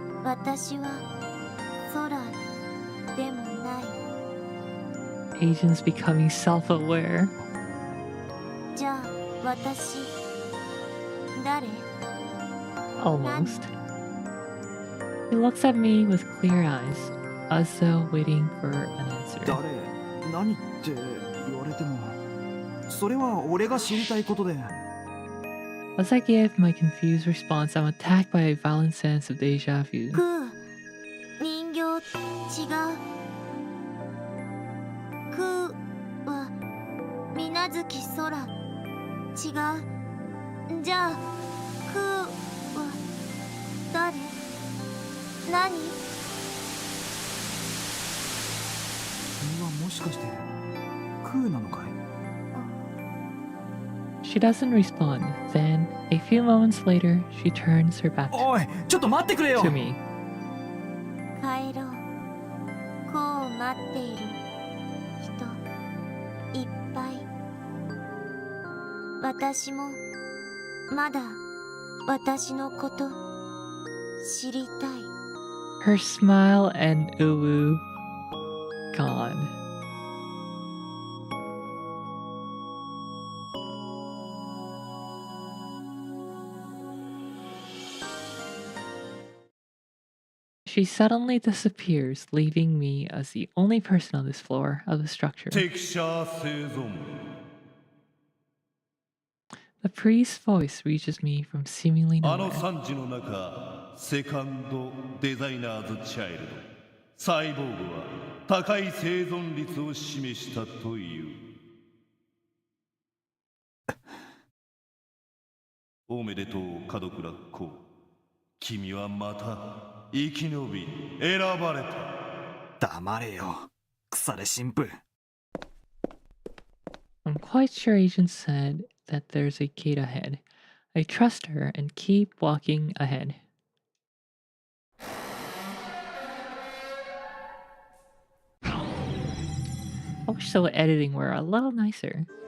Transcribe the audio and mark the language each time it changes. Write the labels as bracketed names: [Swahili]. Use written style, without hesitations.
[Japanese] 私は空でもない。 [English] Agent's becoming self-aware. [Japanese] じゃあ私誰？ [English] Almost. He looks at me with clear eyes, as though waiting for an answer. [Japanese] 誰？何って言われても、それは俺が知りたいことで。 [English] As I give my confused response, I'm attacked by a violent sense of deja vu. [Japanese] 人形違う。は水無月空違う。じゃあは誰？何？君はもしかしてなのかい？ [English] She doesn't respond. Then, a few moments later, she turns her back [Japanese] おい、ちょっと待ってくれよ。 [English] to me. [Japanese] 帰ろう。こう待っている人いっぱい。私もまだ私のこと知りたい。 [English] Her smile and uwu gone. She suddenly disappears, leaving me as the only person on this floor of the structure. [Japanese] 敵者生存 [English] The priest's voice reaches me from seemingly [Japanese] あの [English] nowhere. [Japanese] 惨事の中セカンドデザイナーズチャイルドサイボーグは高い生存率を示したというおめでとう門倉公君はまた生き延び選ばれた黙れよ腐れ神父。 [English] I'm quite sure Agent said that there's a gate ahead. I trust her and keep walking ahead. I wish the editing were a little nicer.